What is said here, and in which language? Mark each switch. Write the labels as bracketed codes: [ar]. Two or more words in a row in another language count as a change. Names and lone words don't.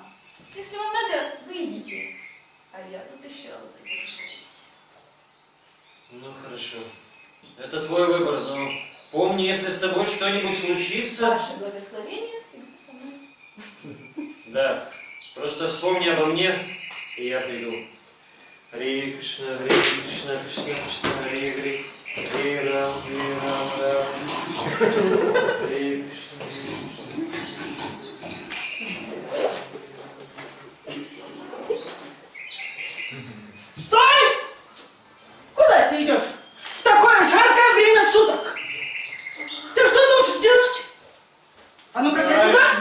[ru] Если вам надо, вы идите. А я тут еще задержусь. Ну хорошо. Это твой выбор, но помни, если с тобой что-нибудь случится... Ваше благословение всегда со мной. Да, просто вспомни обо мне, и я приду. [sa] Харе Кришна, Кришна Кришна, Харе Харе, Харе Рам, Рам. Харе Кришна, [ru] Стой! Куда ты идешь? В такое жаркое время суток! Ты что должен делать? А ну-ка, сядь сюда!